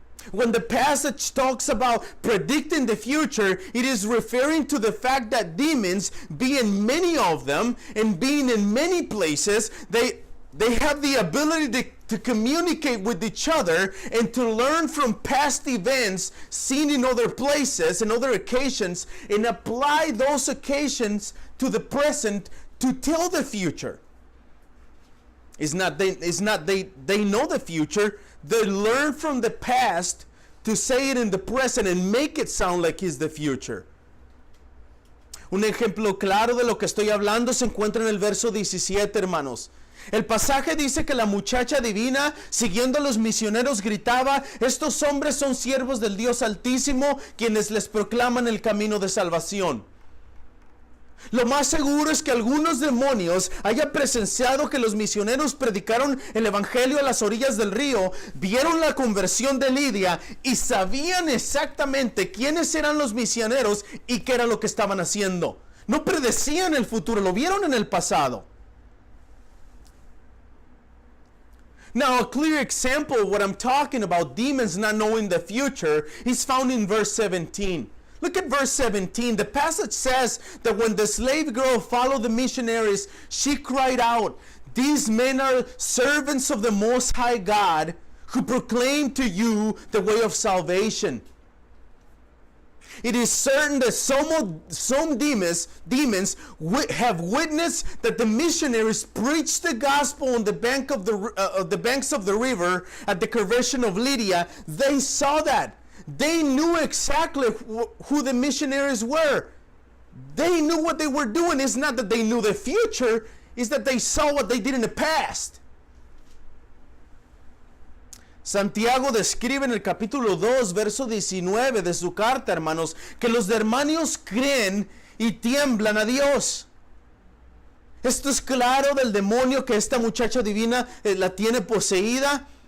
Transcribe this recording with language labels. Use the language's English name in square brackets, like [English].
[English] When the passage talks about predicting the future, it is referring to the fact that demons, being many of them and being in many places, they have the ability to communicate with each other and to learn from past events seen in other places and other occasions and apply those occasions to the present to tell the future. It's not they know the future. They learn from the past to say it in the present and make it sound like it's the future. [Spanish] Un ejemplo claro de lo que estoy hablando se encuentra en el verso 17, hermanos. El pasaje dice que la muchacha divina, siguiendo a los misioneros, gritaba: estos hombres son siervos del Dios Altísimo, quienes les proclaman el camino de salvación. Lo más seguro es que algunos demonios hayan presenciado que los misioneros predicaron el evangelio a las orillas del río, vieron la conversión de Lidia y sabían exactamente quiénes eran los misioneros y qué era lo que estaban haciendo. No predecían el futuro, lo vieron en el pasado. [English] Now, a clear example of what I'm talking about, demons not knowing the future, is found in verse 17. Look at verse 17. The passage says that when the slave girl followed the missionaries, she cried out, "These men are servants of the Most High God, who proclaim to you the way of salvation." It is certain that some demons have witnessed that the missionaries preached the gospel on the banks of the river at the conversion of Lydia. They saw that. They knew exactly who the missionaries were. They knew what they were doing. It's not that they knew the future, it's that they saw what they did in the past. [Spanish] Santiago describe en el capítulo 2, verso 19 de su carta, hermanos, que los demonios creen y tiemblan a Dios. Esto es claro del demonio que esta muchacha divina la tiene poseída.